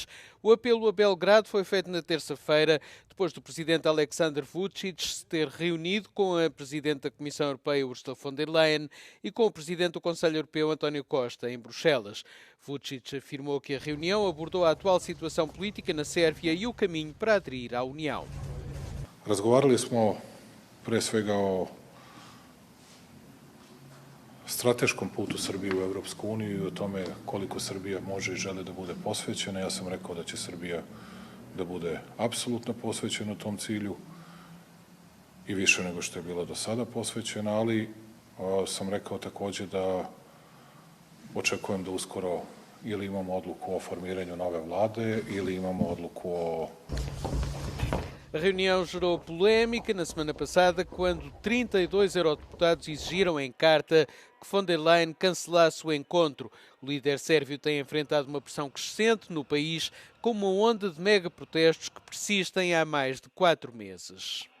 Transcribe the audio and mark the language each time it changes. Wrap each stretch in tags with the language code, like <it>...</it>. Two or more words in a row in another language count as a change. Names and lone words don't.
<pt>O apelo a Belgrado foi feito na terça-feira, depois do presidente Aleksandar Vučić se ter reunido com a presidente da Comissão Europeia, Ursula von der Leyen, e com o presidente do Conselho Europeu, António Costa, em Bruxelas. Vučić afirmou que a reunião abordou a atual situação política na Sérvia e o caminho para aderir à União.</pt> <sr>Razgovarali smo pre svega o strateškom putu Srbije u Evropsku uniju i o tome koliko Srbija može i želi da bude posvećena. Ja sam rekao da će Srbija da bude apsolutno posvećena tom cilju i više nego što je bila do sada posvećena, ali sam rekao također da očekujem da uskoro ili imamo odluku o formiranju nove vlade ili imamo odluku o...</sr> <pt>A reunião gerou polémica na semana passada quando 32 eurodeputados exigiram em carta que von der Leyen cancelasse o encontro. O líder sérvio tem enfrentado uma pressão crescente no país com uma onda de mega-protestos que persistem há mais de 4 meses.</pt>